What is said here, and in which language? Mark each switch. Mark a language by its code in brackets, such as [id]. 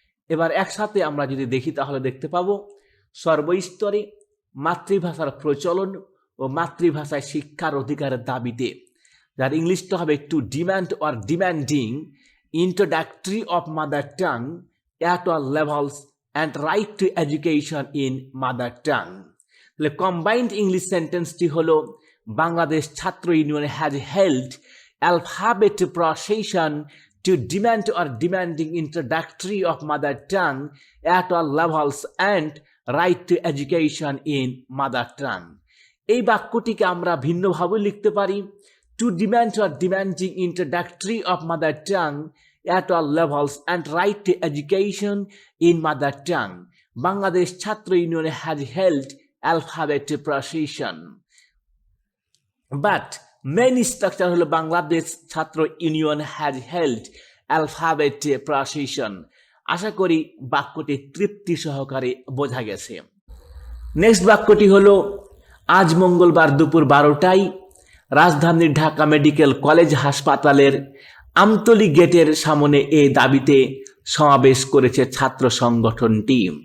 [bn] এবার একসাথে আমরা যদি দেখি তাহলে দেখতে পাবো, সর্বস্তরে মাতৃভাষার প্রচলন ও মাতৃভাষায় শিক্ষার অধিকারের দাবিতে, যার ইংলিশটা হবে [en] To demand or demanding introductory of mother tongue at all levels and right to education in mother tongue. [bn] তাহলে [en] Combined English সেন্টেন্সটি হলো, Bangladesh Chhatra Union has held alphabet procession to demand or demanding introductory of mother tongue at all levels and right to education in mother tongue. [bn] এই বাক্যটিকে আমরা ভিন্নভাবে লিখতে পারি, [en] to demand or demanding introductory of mother tongue at all levels and right to education in mother tongue. Bangladesh Chhatra Union has held alphabet procession. But main structure হলো Bangladesh Chhatra Union has held alphabet procession. [bn] আশা করি বাক্যটি তৃপ্তি সহকারে বোঝা গেছে। Next বাক্যটি হলো আজ মঙ্গলবার দুপুর 12টায় রাজধানীর ঢাকা মেডিকেল কলেজ হাসপাতালের আমতলী গেটের সামনে এই দাবিতে সমাবেশ করেছে ছাত্র সংগঠনটি।